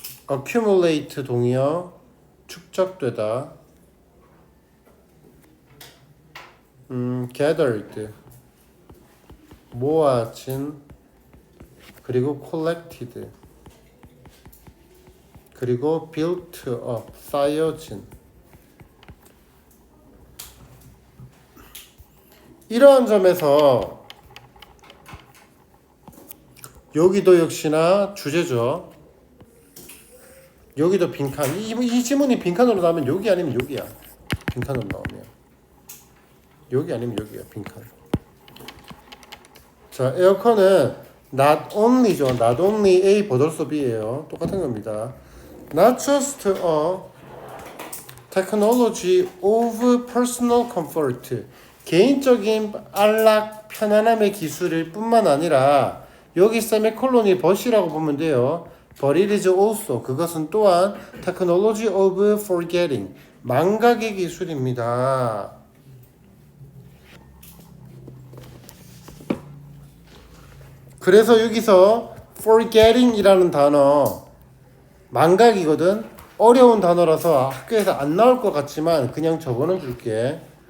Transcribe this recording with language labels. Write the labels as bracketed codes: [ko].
[ko] accumulate 동의어 축적되다 gathered 모아진 그리고 collected 그리고 built up 쌓여진 이러한 점에서 여기도 역시나 주제죠. 여기도 빈칸. 이 지문이 빈칸으로 나오면 여기 아니면 여기야. 빈칸으로 나오면 여기 아니면 여기야. 빈칸. 자, 에어컨은 not only죠. not only A 버덜소 B예요. 똑같은 겁니다. [en] not just a technology of personal comfort. [ko] 개인적인 안락, 편안함의 기술일 뿐만 아니라 여기 세미콜론이 but이라고 보면 돼요. [en] But it is also [ko] 그것은 또한 [en] technology of forgetting [ko] 망각의 기술입니다. 그래서 여기서 forgetting이라는 단어 망각이거든. 어려운 단어라서 학교에서 안 나올 것 같지만 그냥 적어는 줄게.